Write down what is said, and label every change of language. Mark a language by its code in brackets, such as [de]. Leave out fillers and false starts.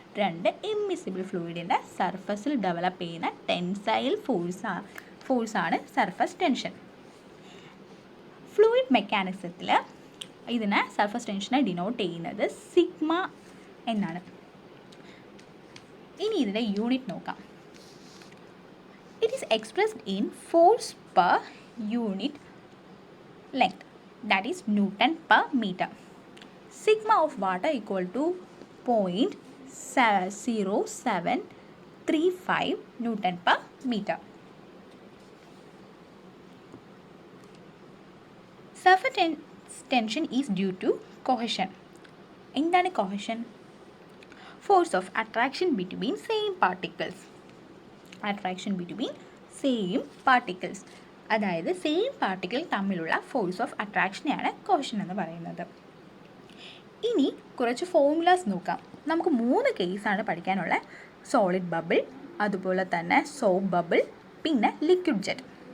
[ml] രണ്ട് ഇമ്മിസിബിൾ ഫ്ലൂയിഡിൻ്റെ സർഫസിൽ ഡെവലപ്പ് ചെയ്യുന്ന ടെൻസൈൽ ഫോഴ്സാണ് സർഫസ് ടെൻഷൻ. ഫ്ലൂയിഡ് മെക്കാനിസത്തിൽ ഇതിനെ സർഫസ് ടെൻഷനെ ഡിനോട്ട് ചെയ്യുന്നത് സിഗ്മ എന്നാണ്. ഇനി ഇതിൻ്റെ യൂണിറ്റ് നോക്കാം. [en] It is expressed in force per unit length, that is Newton per meter. Sigma of water equal to 0.0735 Newton per meter. Surface tension is due to cohesion. [ml] എന്താണ് cohesion? [en] Force of attraction between same particles. [ml] Attraction between same particles, അതായത് same particle തമ്മിലുള്ള force of അട്രാക്ഷനെയാണ് കോഹഷൻ എന്ന് പറയുന്നത്. ഇനി കുറച്ച് formulas നോക്കാം. നമുക്ക് 3 കേസാണ് പഠിക്കാനുള്ള. സോളിഡ് ബബിൾ, അതുപോലെ തന്നെ സോപ്പ് ബബിൾ, പിന്നെ ലിക്വിഡ് ജെറ്റ്.